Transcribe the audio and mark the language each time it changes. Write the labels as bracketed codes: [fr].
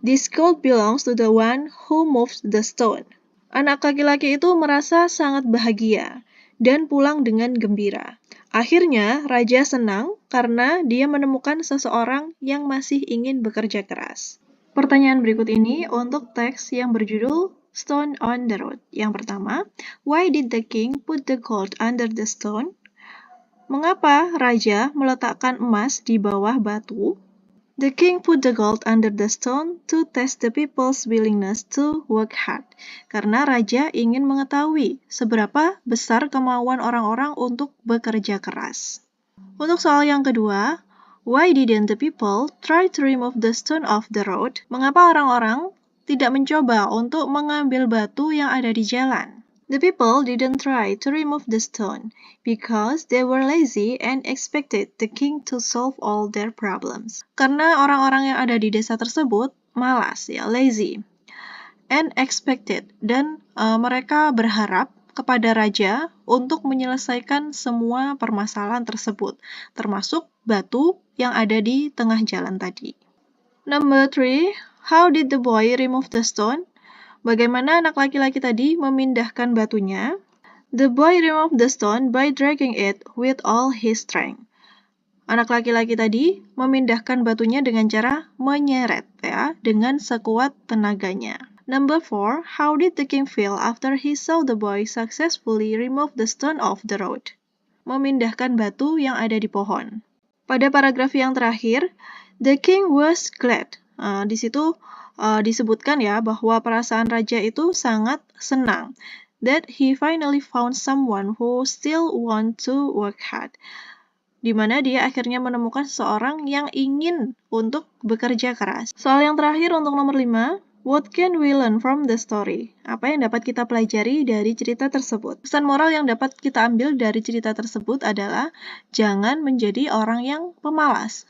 [en] This gold belongs to the one who moves the stone." [id] Anak laki-laki itu merasa sangat bahagia dan pulang dengan gembira. Akhirnya, raja senang karena dia menemukan seseorang yang masih ingin bekerja keras. Pertanyaan berikut ini untuk teks yang berjudul Stone on the Road. Yang pertama, [en] why did the king put the gold under the stone? [id] Mengapa raja meletakkan emas di bawah batu? [en] The king put the gold under the stone to test the people's willingness to work hard. [id] Karena raja ingin mengetahui seberapa besar kemauan orang-orang untuk bekerja keras. Untuk soal yang kedua, [en] why didn't the people try to remove the stone off the road? [id] Mengapa orang-orang tidak mencoba untuk mengambil batu yang ada di jalan? [en] The people didn't try to remove the stone because they were lazy and expected the king to solve all their problems. [id] Karena orang-orang yang ada di desa tersebut malas, [en] lazy, and expected, [id] dan mereka berharap kepada raja untuk menyelesaikan semua permasalahan tersebut, termasuk batu yang ada di tengah jalan tadi. [en] Number 3, how did the boy remove the stone? [id] Bagaimana anak laki-laki tadi memindahkan batunya? [en] The boy removed the stone by dragging it with all his strength. [id] Anak laki-laki tadi memindahkan batunya dengan cara menyeret, dengan sekuat tenaganya. [en] Number 4, how did the king feel after he saw the boy successfully remove the stone off the road? [id] Memindahkan batu yang ada di pohon. Pada paragraf yang terakhir, [en] the king was glad. [id] Di situ disebutkan bahwa perasaan raja itu sangat senang. [en] That he finally found someone who still want to work hard. [id] Di mana dia akhirnya menemukan seseorang yang ingin untuk bekerja keras. Soal yang terakhir untuk nomor 5, [en] what can we learn from the story? [id] Apa yang dapat kita pelajari dari cerita tersebut? Pesan moral yang dapat kita ambil dari cerita tersebut adalah jangan menjadi orang yang pemalas.